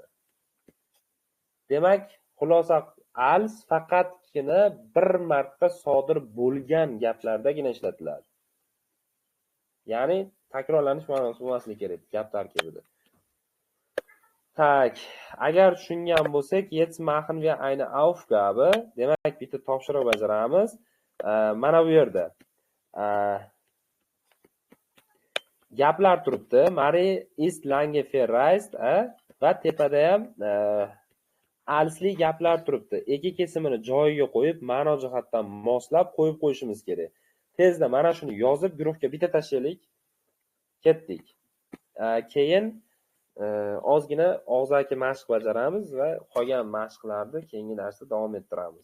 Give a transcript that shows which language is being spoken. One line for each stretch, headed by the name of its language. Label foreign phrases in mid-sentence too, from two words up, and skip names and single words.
Uzbek: Demak, xulosa als faqatgina bir marta sodir bo'lgan gaplardagina ishlatiladi. Ya'ni takrorlanish ma'nosi bo'lmasligi kerak gap tarkibida. Tak, agar tushungan bo'lsak,
German: jetzt machen wir eine Aufgabe.
Uzbek: Demak, bitta topshiriq bajaramiz. Mana bu yerda gaplar turibdi.
German: Marie ist lange verreist,
Uzbek: va tepada ham alsli gaplar turibdi. Ega kesimini joyiga qo'yib, ma'no jihatdan moslab qo'yib qo'yishimiz kerak. Tezda mana shuni yozib, guruhga bitta tashlaylik. Ketdik. Keyin ozgina og'zaki mashq bajaramiz va qolgan mashqlarni keyingi darsda davom ettiramiz.